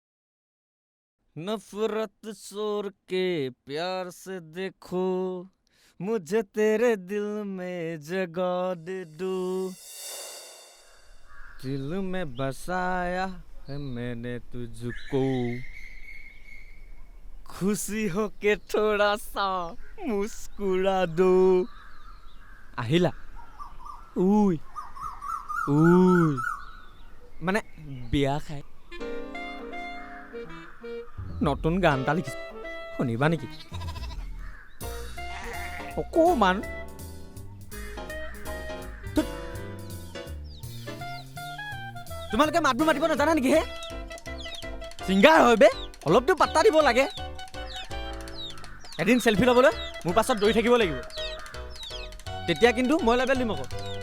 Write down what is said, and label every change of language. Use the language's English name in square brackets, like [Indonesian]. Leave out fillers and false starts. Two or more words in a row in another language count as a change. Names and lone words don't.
[Hindi] नफरत छोड़ के प्यार से देखो मुझे तेरे दिल में जगह दे दो दिल में बसाया है मैंने तुझको खुशी हो के थोड़ा सा मुस्कुरा दो [Assamese] আহিলা উই উই মানে বিয়া খাই নতুন গান এটা লিখিছো শুনিবা নেকি অকমান তোমালোকে মাতবোৰ মাতিব নাজানা নেকি হে ছিংগাৰ হয় বে অলপতো পাত্তা দিব লাগে এদিন চেলফি ল'বলৈ মোৰ পাছত দৌৰি থাকিব লাগিব তেতিয়া কিন্তু মই লেবেল দিম আকৌ